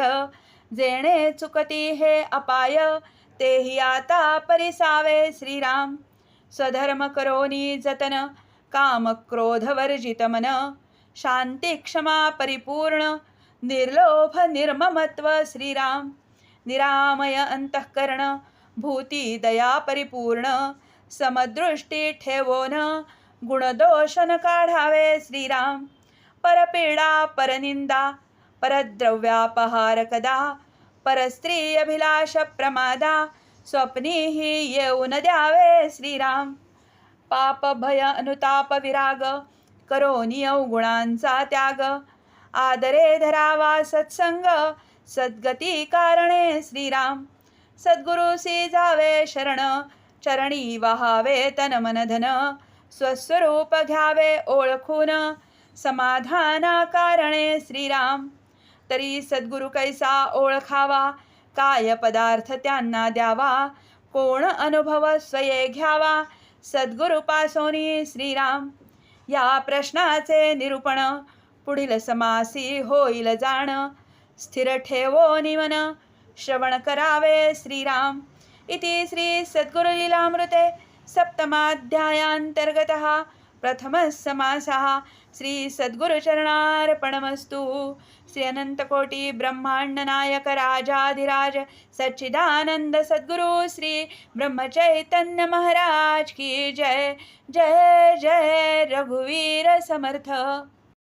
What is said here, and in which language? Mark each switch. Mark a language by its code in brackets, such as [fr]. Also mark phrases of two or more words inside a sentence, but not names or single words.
[mr] जेणे चुकती हे अपाय, तेही आता परिसावे श्रीराम. स्वधर्म करोनी जतन, काम क्रोध वर्जित मन. शांती क्षमा परिपूर्ण, निर्लोभ निर्ममत्व श्रीराम. निरामय अंतःकरण, भूती दया परिपूर्ण. समदृष्टी ठेवोन, गुणदोषन काढावे श्रीराम. परपीडा परनिंदा, परद्रव्यापहार कदा. परस्त्री अभिलाष प्रमादा, स्वप्नीही येऊन द्यावे श्रीराम. पाप भय अनुताप विराग, करोनी अवगुणांचा त्याग. आदरे धरावा सत्संग, सद्गती कारणे श्रीराम. सद्गुरुसी जावे शरण, चरणी वाहावे तन मन धन. स्वस्वरूप घ्यावे ओळखून, समाधाना कारणे श्रीराम. तरी सद्गुरु कैसा ओळखावा, काय पदार्थ त्यांना द्यावा. कोण अनुभव स्वये घ्यावा, सद्गुरुपासोनी श्रीराम. या प्रश्नाचे निरूपण, पुढील समासी होईल जाण. स्थिर ठेवोनी मन, श्रवण करावे श्रीराम. [sa] इति श्री सद्गुरुलीलामृते सप्तमाध्यायान्तर्गतः प्रथमः समासः. [mr] श्री सद्गुरुचरणार्पणमस्तु. श्री अनंतकोटि ब्रह्मांड नायक राजाधिराज सच्चिदानंद सद्गुरु श्री ब्रह्मचैतन्य महाराज की जय. जय जय रघुवीर समर्थ.